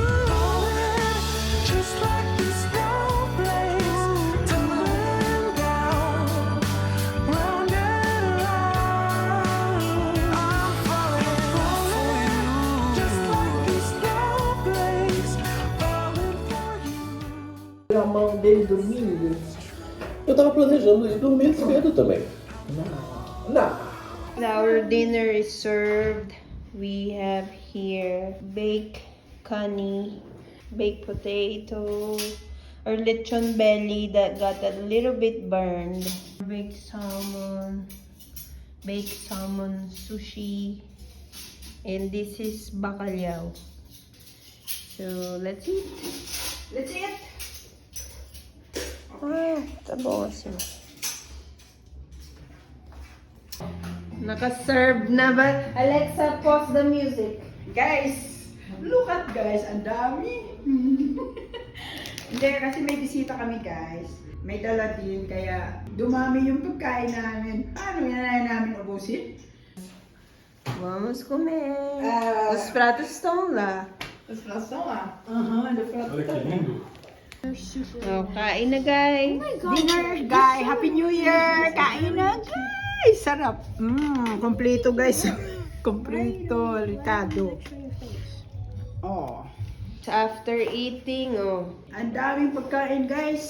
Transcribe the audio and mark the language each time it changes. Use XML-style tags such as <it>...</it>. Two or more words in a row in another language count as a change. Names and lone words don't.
<en>Just like these snowflakes tumbling down, round and round. I'm falling for you. Just like these snowflakes falling for you.</en> <pt>A mão dele dormindo. Eu tava planejando ir dormir cedo também. Não.</pt> <en>Our dinner is served. We have here baked kani, baked potato, or lechon belly that got a little bit burned, baked salmon sushi, and this is bacalhau. So let's eat. Let's eat.</en> <pt>Ah, tá bom assim.</pt> <tl>Naka-serve na ba?</tl> <en>Alexa, pause the music. Guys, look at guys,</en> <tl>ang dami. Hindi, kasi may bisita kami guys. May dala din, kaya dumami yung pagkain namin. Paano yan namin ubusin?</tl> <pt>Vamos comer. Ah. Os pratos estão lá. Os pratos estão lá. Aham, no prato. Olha que lindo.</pt> <tl>Oh, kain na guys.</tl> <en>Dinner, guys. Happy New Year!</en> <tl>Kain na,</tl> <en>guys! Sarap.</en> <tl>Kompleto, guys. Kompleto, Ricardo. Oh.</tl> <en>After eating, oh.</en> <tl>Ang daming pagkain, guys.</tl>